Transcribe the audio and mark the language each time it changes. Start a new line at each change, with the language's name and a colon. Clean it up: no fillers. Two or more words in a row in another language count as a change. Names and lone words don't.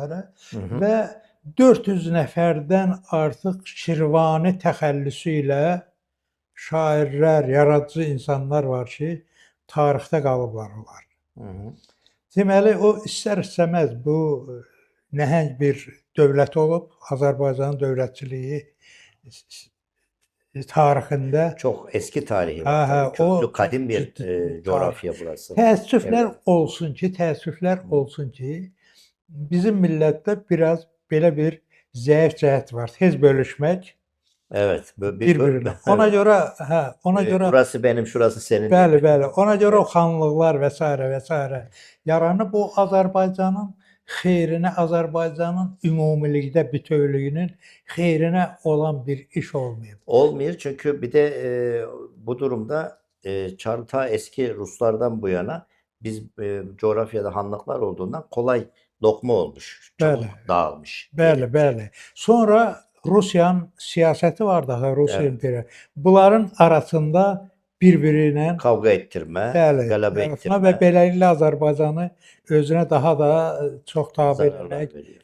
Azerbaijani: Və 400 nəfərdən artıq Şirvani təxəllüsü ilə şairlər, yaradıcı insanlar var ki, tarixdə qalıblar onlar. Deməli, o istər-istəməz bu nəhəng bir dövlət olub. Azərbaycanın dövlətçiliyi tarixində
Turkish: Çox eski tarihi
Azerbaijani: hə, var. hə,
Turkish: Tabii.
Azerbaijani: o
Turkish: Köklü, kadim bir coğrafya burası.
Azerbaijani: təəssüflər
Turkish: Evet.
Azerbaijani: təəssüflər olsun ki, bizim millətdə biraz belə bir zəif cəhət var. Tez bölüşmək
Turkish: Evet.
Azerbaijani: bir-birinə. Ona görə, ona görə
Turkish: burası benim, şurası senin.
Azerbaijani: bəli, bəli. Ona görə o xanlıqlar və s. və s. yaranıb. Bu Azərbaycanın xeyrinə, Azərbaycanın ümumilikdə bütövlüyünün xeyrinə olan bir iş olmayıb.
Turkish: Olmuyor çünkü bir de bu durumda ta eski Ruslardan bu yana biz coğrafyada hanlıklar olduğundan kolay lokma olmuş. Çabuk
Azerbaijani: Bəli.
Turkish: dağılmış.
Azerbaijani: Bəli, bəli. Sonra Rusiyanın siyasəti var daha, Rusiya
Turkish: Evet.
Azerbaijani: imperiya. Bunların arasında bir-biri ilə
Turkish: Kavga ettirme,
Azerbaijani: bəli, qələbə arasına
Turkish: ettirme
Azerbaijani: və beləliklə Azərbaycanı özünə daha da çox tabe
Turkish: zararlar
Azerbaijani: etmək,
Turkish: veriyor.